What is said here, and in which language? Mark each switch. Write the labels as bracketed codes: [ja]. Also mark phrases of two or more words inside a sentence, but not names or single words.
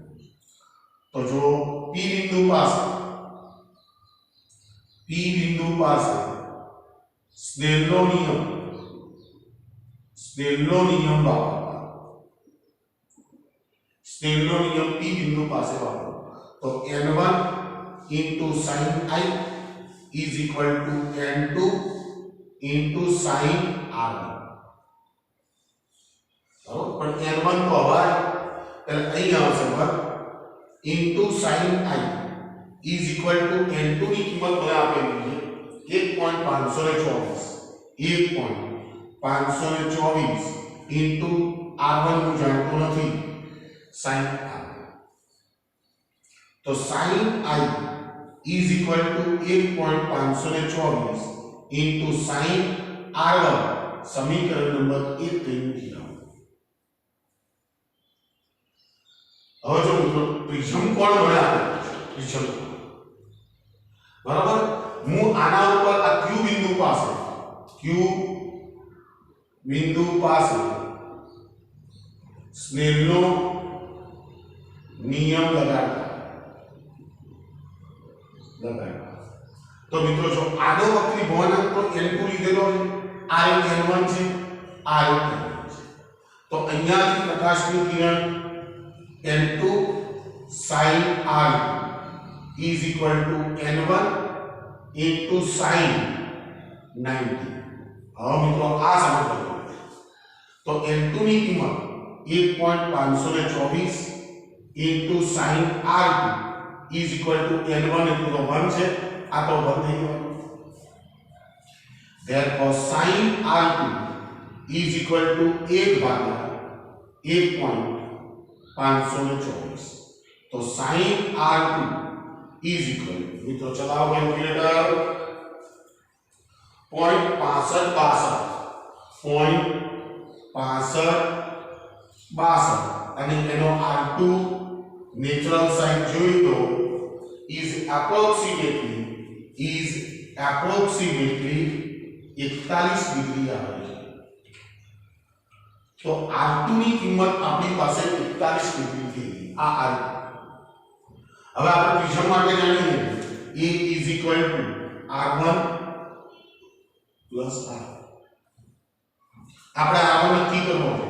[gu] તો જો p બિંદુ પાસે સ્નેલનો નિયમ વાપરવા. સ્નેલનો નિયમ p બિંદુ પાસે વાપરો તો [en] n1 sin I is equal to n2 into sin r1. [gu] બરોબર, પણ n1 તો હવાય એટલે અહીં આવશે બરાબર [en] into sin I is equal to [gu] n2 ની કિંમત મને આપેલી છે 1.524 into r1 હું જાણતો નથી sin r. તો [en] sin I is equal to 1.524 into sin r1 [gu] સમીકરણ નંબર 1 કઈ મૂકી દો. હવે જો મિત્રો પ્રિઝમ કોણ મને આપે પ્રિઝમ બરાબર. હું આના ઉપર આ q બિંદુ પાસે સ્નેલનો નિયમ લગાડતા. તો મિત્રો જો આનો વક્રી ભવનાંક તો n2 લીધેલો છે, આ n1 છે, આ n1 છે. તો અહીંયાથી પ્રકાશનું કિરણ [en] n2 sin r is equal to n1 into sin 90. [gu] હવે મિત્રો આ સમજો તો n2 ની કિંમત 1.524 [en] into sin r2 is equal to n1 into the 1 [gu] છે. આ તો 1 થઈ ગયો. [en] therefore sin r2 is equal to 1/1.524. [gu] तो [en] sin r2 is equal to [gu] મિત્રો ચલાવો કેલ્ક્યુલેટર 0.65 અને એનો r2 [en] natural sine [gu] જોઈ તો [en] is approximately [gu] 41 ડિગ્રી આવે છે। તો R2 ની કિંમત આપણી પાસે 41 ડિગ્રી થઈ ગઈ। આ R2 હવે આપણે પ્રિઝમ માટે જાણીએ A R1 + R આપણે R1 નક્કી કરવો છે।